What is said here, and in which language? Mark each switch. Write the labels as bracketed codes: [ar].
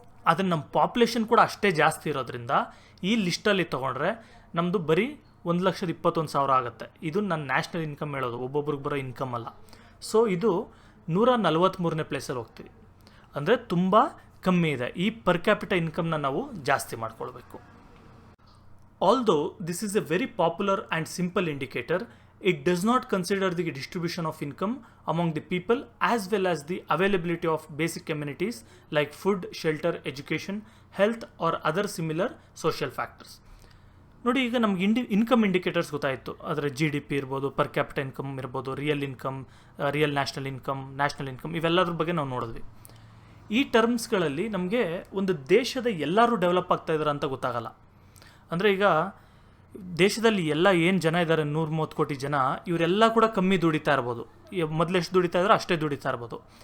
[kn] ಆದರೆ ನಮ್ಮ ಪಾಪ್ಯುಲೇಷನ್ ಕೂಡ ಅಷ್ಟೇ ಜಾಸ್ತಿ ಇರೋದ್ರಿಂದ ಈ ಲಿಸ್ಟಲ್ಲಿ ತೊಗೊಂಡ್ರೆ ನಮ್ಮದು ಬರೀ 1,21,000 ಆಗುತ್ತೆ. ಇದು ನನ್ನ ನ್ಯಾಷನಲ್ ಇನ್ಕಮ್ ಹೇಳೋದು, ಒಬ್ಬೊಬ್ರಿಗೆ ಬರೋ ಇನ್ಕಮ್ ಅಲ್ಲ. ಸೊ ಇದು 143ನೇ ಪ್ಲೇಸಲ್ಲಿ ಹೋಗ್ತೀವಿ, ಅಂದರೆ ತುಂಬ ಕಮ್ಮಿ ಇದೆ. ಈ ಪರ್ ಕ್ಯಾಪಿಟಾ ಇನ್ಕಮ್ನ ನಾವು ಜಾಸ್ತಿ ಮಾಡ್ಕೊಳ್ಬೇಕು. [en] Although this is a very popular and simple indicator, it does not consider the distribution of income among the people as well as the availability of basic amenities like food, shelter, education, health or other similar social factors. [kn] ನೋಡಿ, ಈಗ ನಮ್ಗೆ income indicators ಗೊತ್ತಾಯಿತು. ಅದರ GDP ಇರ್ಬೋದು, per capital income ಇರ್ಬೋದು, real income, real national income ಇವೆಲ್ಲದ್ರ ಬಗ್ಗೆ ನಾವು ನೋಡಿದ್ವಿ. ಈ ಟರ್ಮ್ಸ್ಗಳಲ್ಲಿ ನಮಗೆ ಒಂದು ದೇಶದ ಎಲ್ಲರೂ ಡೆವಲಪ್ ಆಗ್ತಾ ಇದ್ದಾರೆ ಅಂತ ಗೊತ್ತಾಗಲ್ಲ. ಅಂದರೆ ಈಗ ದೇಶದಲ್ಲಿ ಎಲ್ಲ ಏನು ಜನ ಇದ್ದಾರೆ, 130 ಕೋಟಿ ಜನ, ಇವರೆಲ್ಲ ಕೂಡ ಕಮ್ಮಿ ದುಡಿತಾ ಇರ್ಬೋದು, ಮೊದಲೆಷ್ಟು ದುಡಿತಾ ಇದ್ದಾರೆ ಅಷ್ಟೇ ದುಡಿತಾ ಇರ್ಬೋದು.